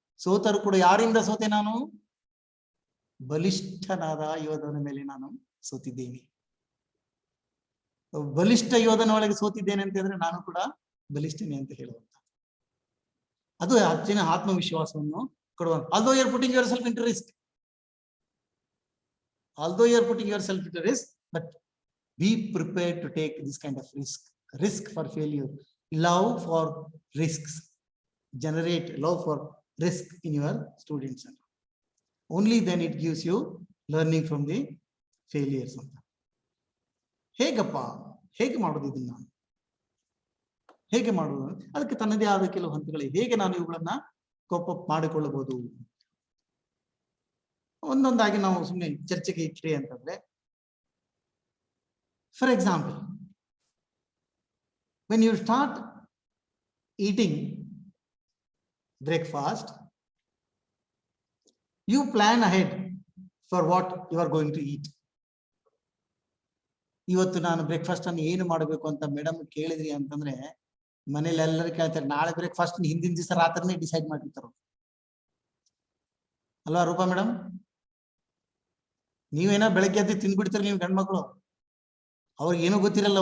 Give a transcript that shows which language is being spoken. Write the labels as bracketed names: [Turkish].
[Kannada] ಸೋತರು ಕೂಡ ಯಾರಿಂದ ಸೋತೆ? ನಾನು ಬಲಿಷ್ಠನಾದ ಯೋಧನ ಮೇಲೆ ನಾನು ಸೋತಿದ್ದೇನೆ. ಬಲಿಷ್ಠ ಯೋಧನ ಒಳಗೆ ಸೋತಿದ್ದೇನೆ ಅಂತ ಹೇಳಿದ್ರೆ ನಾನು ಕೂಡ ಬಲಿಷ್ಠನೇ ಅಂತ ಹೇಳುವಂತ ಅದು ಹೆಚ್ಚಿನ ಆತ್ಮವಿಶ್ವಾಸವನ್ನು ಕೊಡುವಂತ. [English] Although you are putting yourself into risk, although you are putting yourself into risk, but be prepared to take this kind of risk for failure, love for risks, generate love for risk in your students. Only then it gives you learning from the failures. [Kannada] ಹೇಗಪ್ಪ ಹೇಗೆ ಮಾಡೋದು ಇದನ್ನ, ಹೇಗೆ ಮಾಡೋದು? ಅದಕ್ಕೆ ತನ್ನದೇ ಆದ ಕೆಲವು ಹಂತಗಳಿವೆ. ಹೇಗೆ ನಾನು ಇವುಗಳನ್ನ ಕೋಪ್ ಅಪ್ ಮಾಡಿಕೊಳ್ಳಬಹುದು ಒಂದೊಂದಾಗಿ ನಾವು ಸುಮ್ಮನೆ ಚರ್ಚೆಗೆ ಇಟ್ರಿ ಅಂತಂದ್ರೆ, [English] For example, when you start eating breakfast, you plan ahead for what you are going to eat. [Kannada] ಇವತ್ತು ನಾನು ಬ್ರೇಕ್ಫಾಸ್ಟ್ ಅನ್ನು ಏನು ಮಾಡಬೇಕು ಅಂತ ಮೇಡಮ್ ಕೇಳಿದ್ರಿ ಅಂತಂದ್ರೆ ಮನೇಲಿ ಎಲ್ಲರೂ ಕೇಳ್ತಾರೆ, ನಾಳೆ ಬ್ರೇಕ್ಫಾಸ್ಟ್ ಹಿಂದಿನ ದಿವಸ ರಾತ್ರಿನೇ ಡಿಸೈಡ್ ಮಾಡಿರ್ತಾರ ಅಲ್ವಾ ರೂಪಾ ಮೇಡಮ್? ನೀವೇನೋ ಬೆಳಗ್ಗೆ ಎದ್ದು ತಿಂದ್ಬಿಡ್ತೀರಿ ನೀವು ಗಂಡ್ಮಕ್ಳು, ಅವ್ರಿಗೆ ಏನೂ ಗೊತ್ತಿರಲ್ಲ.